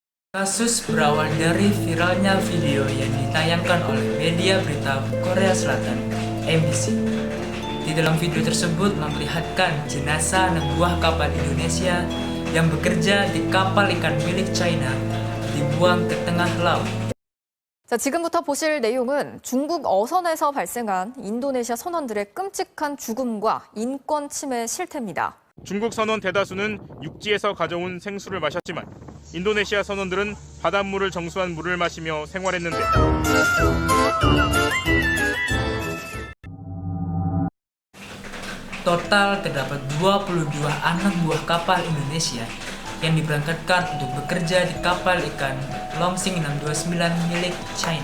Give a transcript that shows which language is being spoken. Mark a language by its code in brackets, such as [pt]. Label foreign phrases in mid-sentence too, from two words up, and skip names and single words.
[id] Kasus berawal dari viralnya video yang ditayangkan oleh media berita Korea Selatan, MBC. Di dalam video tersebut memperlihatkan jenazah anak buah kapal Indonesia yang bekerja di kapal ikan milik China dibuang ke tengah laut. [ko] 자, 지금부터 보실 내용은 중국 어선에서 발생한 인도네시아 선원들의 끔찍한 죽음과 인권 침해 실태입니다. 중국 선원 대다수는 육지에서 가져온 생수를 마셨지만 인도네시아 선원들은 바닷물을 정수한 물을 마시며 생활했는데 [id] Total terdapat 22 anak buah kapal Indonesia yang diberangkatkan untuk bekerja di kapal ikan Longsing 629 milik China.